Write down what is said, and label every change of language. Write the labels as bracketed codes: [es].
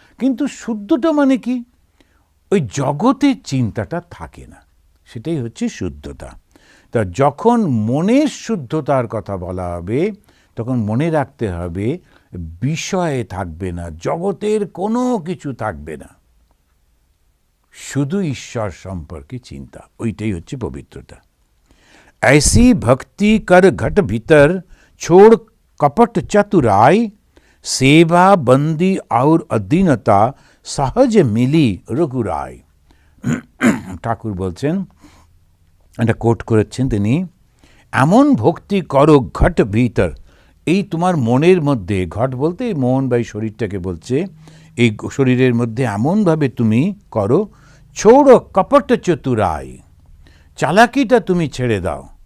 [bn] কিন্তু শুদ্ধটা মানে কি? ওই জগতের চিন্তাটা থাকে না, সেটাই হচ্ছে শুদ্ধতা। তা যখন মনের শুদ্ধতার কথা বলা হবে, তখন মনে রাখতে হবে বিষয়ে থাকবে না, জগতের কোনো কিছু থাকবে না, শুধু ঈশ্বর সম্পর্কে চিন্তা। ওইটাই হচ্ছে পবিত্রতা। [hi] ऐसी भक्ति कर घट भीतर छोड़ कपट चतुराई, सेवा बंदी और अधीनता सहज मिली रघुराय। [bn] ঠাকুর বলছেন, এটা কোট করেছেন তিনি, এমন ভক্তি করো ঘট ভিতর, এই তোমার মনের মধ্যে, ঘট বলতে মন বা শরীরটাকে বলছে, এই শরীরের মধ্যে এমনভাবে তুমি করো, [hi] ছোড়ো কপট চতুরাই, [bn] চালাকিটা তুমি ছেড়ে দাও।